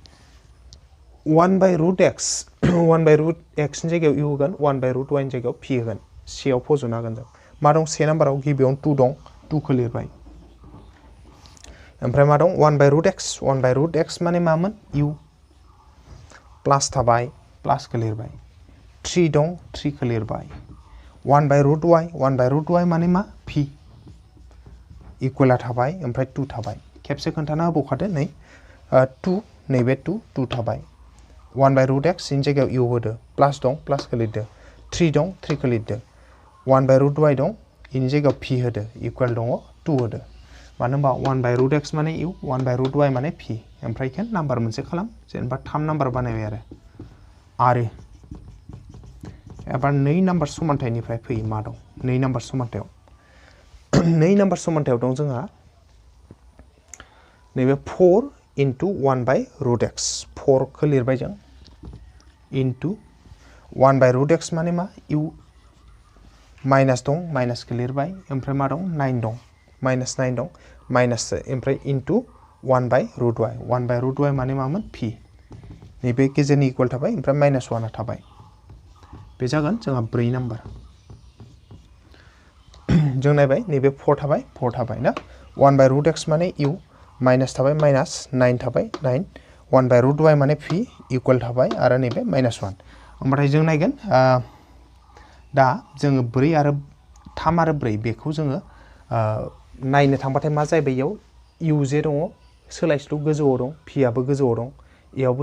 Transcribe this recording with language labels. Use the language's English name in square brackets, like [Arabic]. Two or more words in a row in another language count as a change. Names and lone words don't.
[Bodo] 1/√x 1/√x नि जायगायाव u होगोन 1/√y नि जायगायाव p होगोन सियाव फज'नो हागोन जों मा दं से नाम्बाराव गिबियावनो 2 दं 2 खौ लिरबाय ओमफ्राय मा दं 1/√x माने मामोन u प्लास थाबाय प्लासखौ लिरबाय 3 दं 3 खौ लिरबाय 1/√y माने मा p इकुवेला थाबाय ओमफ्राय 2 थाबाय खेबसे खोन्थाना होबावखादो नै 2 नैबे 2 थाबाय 1 [English] by root x [Bodo] in जायगायाव u होदो प्लास दं प्लासखौ लिरदो 3 दं 3खौ लिरदो 1 [English] by root y [Bodo] दं इनि जायगायाव p होदो इक्वल दङ 2 होदो मानो होनबा 1 [English] by root x [Bodo] माने u 1 [English] by root y [Bodo] माने p ओमफ्राय इखो नाम्बार मोनसे खालाम जेनेबा 3 नाम्बार बानायबाय आरो एबार 2 नाम्बार समानथायनिफ्राय फैयो मा दं 2 नाम्बार समानथायाव 2 नाम्बार समानथायाव दं जोंहा नैबे 4 into 1 [English] by root x [Bodo] 4 खौ लिरबाय जों into 1 [English] by root x [Bodo] माने मा u माइनास दं माइनासखौ लिरबाय ओमफ्राय मा दं 9 दं माइनास 9 दं माइनास ओमफ्राय into 1 [English] by root y [Bodo] 1 [English] by root y [Bodo] माने मामोन p नैबे गेजेरनि इक्वल थाबाय ओमफ्राय माइनास 1 थाबाय बे जागोन जोंहा 4 नाम्बार जों नायबाय नैबे 4 थाबाय ना 1 [English] by root x [Bodo] माने u माइनास थाबाय माइनास 9 थाबाय 9 1 [English] by root y [Bodo] माने p इक्वल थाबाय आरो नैबे माइनास 1 ओमफ्राय जों नायगोन दा जोङो 4 आरो 3 आरो 4 बेखौ जोङो नायनो थांबाथाय मा जाहैबाय इयाव u जे दङ सोलायस्लु गोजौआव दं p आबो गोजौआव दं इयावबो